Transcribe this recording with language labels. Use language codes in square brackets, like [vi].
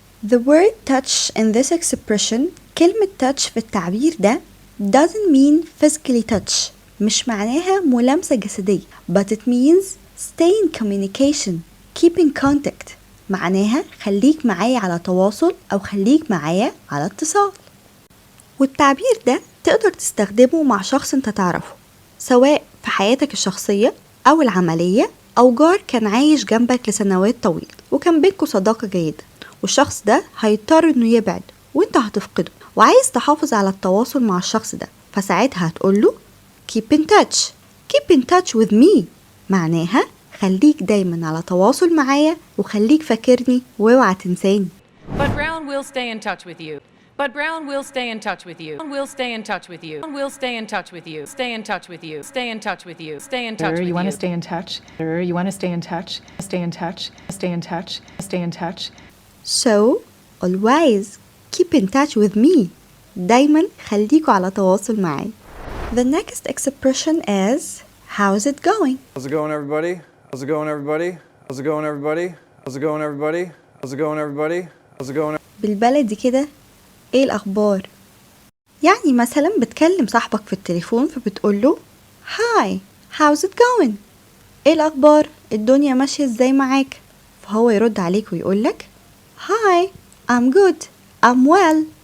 [en] The word touch in this expression [ar] كلمة touch في التعبير ده [en] doesn't mean physically touch [ar] مش معناها ملامسة جسدية [en] but it means stay in communication keep in contact [ar] معناها خليك معايا على تواصل أو خليك معايا على اتصال. والتعبير ده تقدر تستخدمه مع شخص انت تعرفه سواء في حياتك الشخصية أو العملية أو جار كان عايش جنبك لسنوات طويلة وكان بينكوا صداقة جيدة والشخص ده هيضطر انه يبعد وانت هتفقده وعايز تحافظ على التواصل مع الشخص ده فساعتها هتقوله [en] keep in touch keep in touch with me [ar] معناها خليك دايما على تواصل معايا وخليك فاكرني واوعى تنساني. [en] But Brown will stay in touch with you. But Brown will stay in touch with you. Will stay in touch with you. Will stay in touch with you. Stay in touch with you. Stay in touch with you. Stay in touch with you. You want to stay in touch? You want to stay in touch? Stay in touch. Stay in touch. Stay in touch. So always keep in touch with me. [ar] دايما خليكوا على تواصل معي. [en] The next expression is how's it going? How's it going, everybody? How's it going, everybody? How's it going, everybody? How's it going, everybody? How's it going, everybody? How's it going? [ar] بالبلدي كده ايه الاخبار؟ يعني مثلا بتكلم صاحبك في التليفون فبتقوله [en] Hi, how's it going? [ar] ايه الاخبار؟ الدنيا ماشية ازاي معاك؟ فهو يرد عليك ويقولك [en] Hi, I'm good, I'm well.